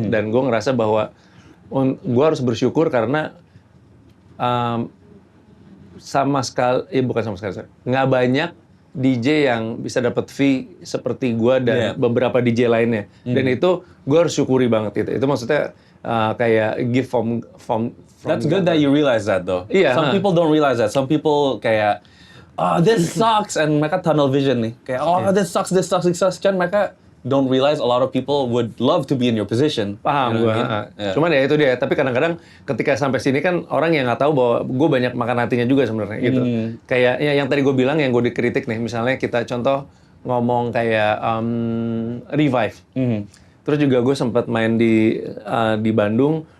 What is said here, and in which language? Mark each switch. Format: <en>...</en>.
<id>Dan gue ngerasa bahwa gue harus bersyukur karena bukan sama sekali, nggak banyak DJ yang bisa dapat fee seperti gue dan beberapa DJ lainnya. Dan itu gue harus syukuri banget itu. Itu maksudnya kayak</id> <en>give from That's good that you realize that though.</en> <id>Iya,</id> <en>Some people don't realize that. Some people kayak, this sucks, and</en> <id>mereka</id> <en>tunnel vision nih. Kayak, this sucks.</en> <id>Cuman mereka</id> <en>don't realize a lot of people would love to be in your position.</en> <id>Paham</id> <en>You know</en> <id>gue.</id> <en>what I mean? Yeah.</en> <id>Cuman ya itu dia. Tapi kadang-kadang ketika sampai sini kan orang yang nggak tahu bahwa gue banyak makan hatinya juga sebenarnya gitu. Kayak ya, yang tadi gue bilang yang gue dikritik nih. Misalnya kita contoh ngomong kayak Revive. Terus juga gue sempat main di Bandung.</id>